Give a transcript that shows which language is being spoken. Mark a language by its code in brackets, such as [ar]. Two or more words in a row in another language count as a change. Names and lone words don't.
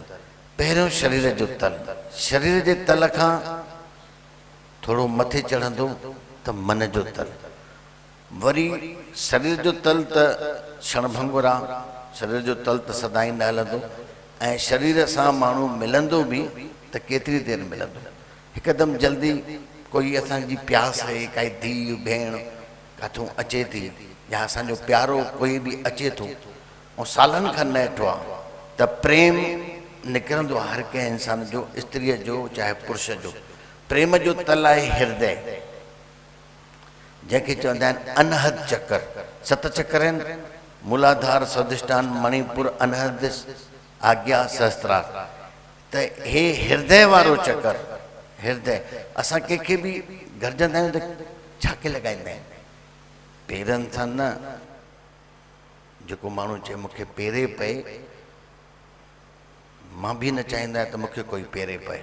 [sd] पहिरियों शरीर जो तल, शरीर जे तल खां थोड़ो मथे चढ़ंदो त मन जो तल, वरी शरीर जो तल त क्षणभंगुर आहे, शरीर जो तल त सदाईं न हलंदो, ऐं शरीर सां माण्हू मिलंदो बि त केतिरी देरि मिलंदो। हिकदमि जल्दी कोई असांजी प्यास आहे, काई धीउ भेण काथूं अचे थी, या असांजो प्यारो कोई बि अचे थो ऐं सालनि खां न ॾिठो आहे, त प्रेम निकिरंदो आहे हर कंहिं इंसान जो, स्त्रीअ जो चाहे पुरुष जो। प्रेम जो तल आहे हृदय, जंहिंखे चवंदा आहिनि अनहद चक्कर। 7 चक्कर आहिनि, मूलाधार, स्वाधिष्ठान, मणिपुर, अनहद, आज्ञा, सहस्त्रार। त हे हृदय वारो चक्कर, हृदय। असां कंहिंखे बि गरजंदा आहियूं त छाके लॻाईंदा आहिनि, पेरनि सां न। जेको माण्हू चए मूंखे पेरे पए, मां बि न चाहींदा त मूंखे कोई पेरे पए।